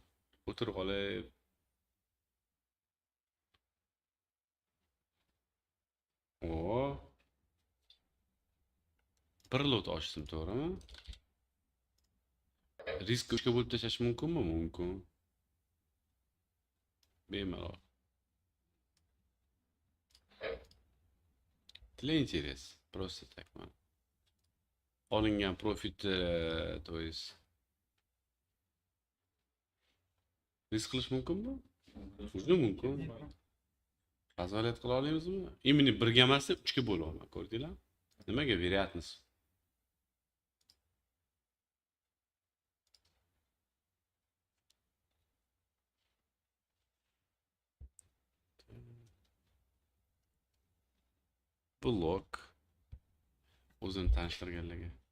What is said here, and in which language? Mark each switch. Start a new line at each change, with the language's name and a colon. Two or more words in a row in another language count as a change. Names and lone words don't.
Uzbek: O'tirib qolib. O. Bir lot ochdim, to'g'rimi? Risk 3ga bo'lib tashlash mumkinmi? Mumkin. Bemalol.
Russian: Для интерес. Просто так,
Uzbek: man. Olingan profit,
Russian: то есть
Uzbek: risk qilish mumkinmi? Juda mumkin. Nazorat qila olamizmi? Именно birga emas, 3ga bo'laman, ko'rdinglar? Nimaga вероятность? Blok o'zini tanishtirganlarga.